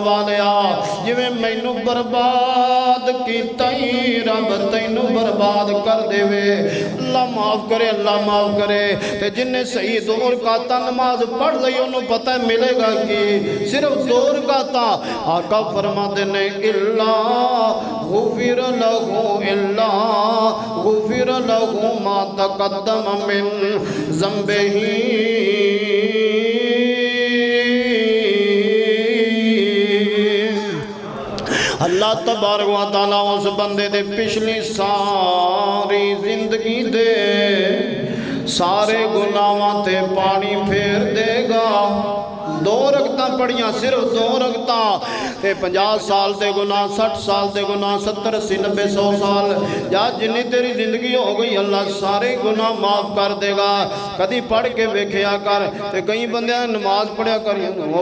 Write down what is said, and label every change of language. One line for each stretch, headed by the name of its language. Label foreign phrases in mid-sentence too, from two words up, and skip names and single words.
Punjabi: ਵਾਲਿਆ ਜਿਵੇਂ ਮੈਨੂੰ ਬਰਬਾਦ ਕੀਤਾ ਹੀ ਰੱਬ ਤੈਨੂੰ ਬਰਬਾਦ ਕਰ ਦੇਵੇ ਅੱਲਾਹ ਮਾਫ਼ ਕਰੇ ਤੇ ਜਿਨ੍ਹੇਂ ਸਹੀ ਦੋ ਰਕਾਤਾਂ ਨਮਾਜ਼ ਪੜ੍ਹ ਲਈ ਉਨ੍ਹੋਂ ਨੇ ਪਤਾ ਮਿਲੇਗਾ ਕਿ ਸਿਰਫ਼ ਦੋ ਰਕਾਤਾਂ ਆਕਾ ਫ਼ਰਮਾਤੇ ਨੇ
Arabic: إلا غفر له إلا غفر له ما تقدم من ذنبه الله تبارك وتعالى
Punjabi: ਉਸ ਬੰਦੇ ਦੇ ਪਿਛਲੀ ਸਾਰੀ ਜ਼ਿੰਦਗੀ ਦੇ ਸਾਰੇ ਗੁਨਾਹਾਂ ਤੇ ਪਾਣੀ ਫੇਰ ਦੇਗਾ ਦੋ ਰਕਾਤਾਂ ਪੜ੍ਹੀਆਂ ਸਿਰਫ਼ ਦੋ ਰਕਾਤਾਂ ਤੇ 50 ਸਾਲ ਦੇ ਗੁਨਾਹ 60 ਸਾਲ ਦੇ ਗੁਨਾਹ 70 80 90 100 ਸਾਲ ਯਾ ਜਿੰਨੀ ਤੇਰੀ ਜ਼ਿੰਦਗੀ ਹੋ ਗਈ ਅੱਲਾਹ ਸਾਰੇ ਗੁਨਾਹ ਮਾਫ਼ ਕਰ ਦੇਗਾ ਕਦੀ ਪੜ੍ਹ ਕੇ ਵੇਖਿਆ ਕਰ ਤੇ ਕਈ ਬੰਦੇ ਨਮਾਜ਼ ਪੜ੍ਹਿਆ ਕਰ ਵੋ